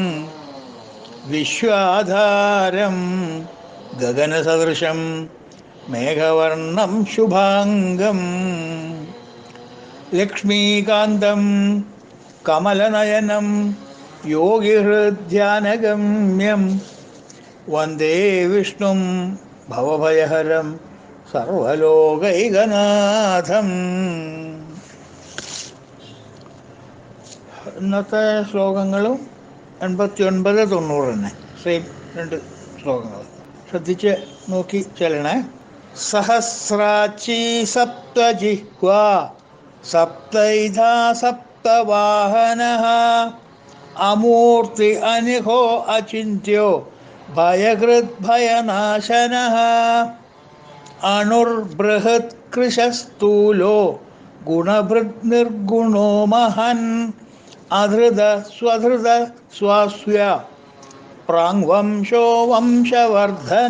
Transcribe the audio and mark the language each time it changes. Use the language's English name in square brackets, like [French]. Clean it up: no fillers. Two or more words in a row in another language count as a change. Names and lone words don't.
[Sanskrit] विश्वाधारं गगनसदृशं मेघवर्णं शुभांगं लक्ष्मीकान्तं कमलनयनं योगिहृद्ध्यानगम्यं वन्दे विष्णुं भवभयहरं സർവലോകൈകനാഥം. [Malayalam] ഇന്നത്തെ ശ്ലോകങ്ങളും 89, 90 തന്നെ സെയിം രണ്ട് ശ്ലോകങ്ങൾ ശ്രദ്ധിച്ച് നോക്കി ചെല്ലണേ. [Sanskrit] സഹസ്രാച്ചി സപ്തജിഹ്വാ സപ്തൈധാ സപ്തവാഹനഃ അമൂർത്തി അനിഹോ അചിന്ത്യോ ഭയകൃത് ഭയനാശനഃ അണുർബൃഹത് കൃശസ്ഥൂലോ ഗുണഭൃത് നിർഗുണോ മഹൻ അധൃത സ്വധൃത സ്വാസ്യ പ്രാങ്വംശോ വംശവർദ്ധന.